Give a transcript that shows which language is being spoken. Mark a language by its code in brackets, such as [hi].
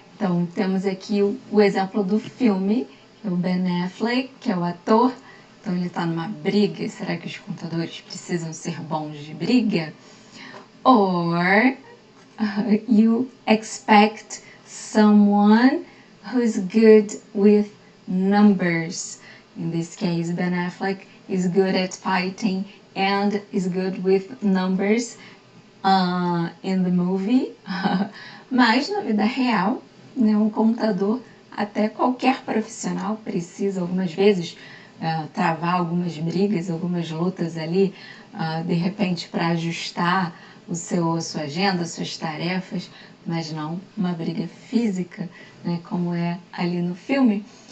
[pt] Então, temos aqui o exemplo do filme, que é o Ben Affleck, que é o ator. Então, ele está numa briga. Será que os contadores precisam ser bons de briga? [en] Or you expect someone who's good with numbers. In this case, Ben Affleck is good at fighting and is good with numbers in the movie. [pt] Mas na vida real, né, um contador, até qualquer profissional precisa algumas vezes travar algumas brigas, algumas lutas ali, de repente para ajustar a sua agenda, suas tarefas, mas não uma briga física, né, como é ali no filme.